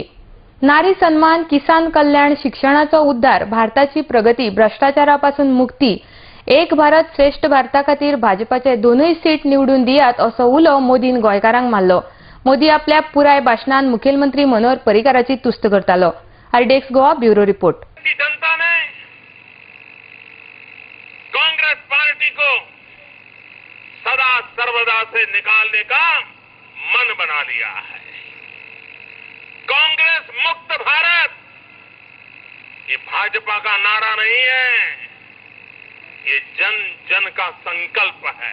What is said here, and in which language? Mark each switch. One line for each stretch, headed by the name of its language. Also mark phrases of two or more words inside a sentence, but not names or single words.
Konkani: नारी सन्मान, किसान कल्याण, शिक्षणाचो उद्धार, भारताची प्रगती, भ्रष्टाचारापासून मुक्ती, एक भारत श्रेष्ठ भारता खातीर भाजपाचे दोनूय सीट निवडून दियात असो उलो मोदीन गोंयकारांक मारलो. मोदी आपल्या पुराय भाषणात मुखेलमंत्री मनोहर पर्रीकाराची तुस्त करतालो. आयडेक्स गोवा
English: bureau report.
Hindi: जनता ने कांग्रेस पार्टी को सदा सर्वदा से निकालने का मन बना लिया है. कांग्रेस मुक्त भारत ये भाजपा का नारा नहीं है, ये जन जन का संकल्प है.